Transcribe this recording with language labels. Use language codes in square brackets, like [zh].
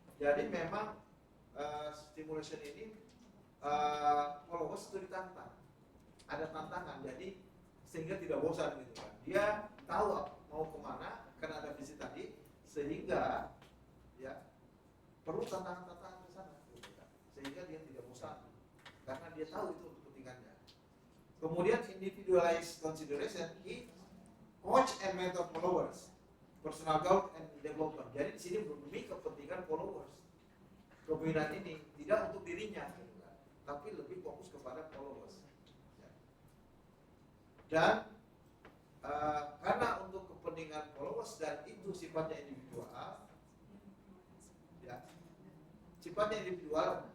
[id] Jadi memang stimulation ini followers itu ditantang, ada tantangan, jadi sehingga tidak bosan gitu kan. Dia tahu mau kemana karena ada visi tadi, sehingga ya perlu tantangan-tantangan ke sana gitu kan. Sehingga dia tidak bosan karena dia tahu itu untuk kepentingannya. [en] Kemudian individualized consideration is coach and mentor followers, personal growth and development. [id] Jadi di sini demi kepentingan followers. Kepemimpinan ini tidak untuk dirinya, gitu kan, tapi lebih fokus kepada followers. Ya. Dan karena untuk kepentingan followers dan itu sifatnya individual, ya, sifatnya individual.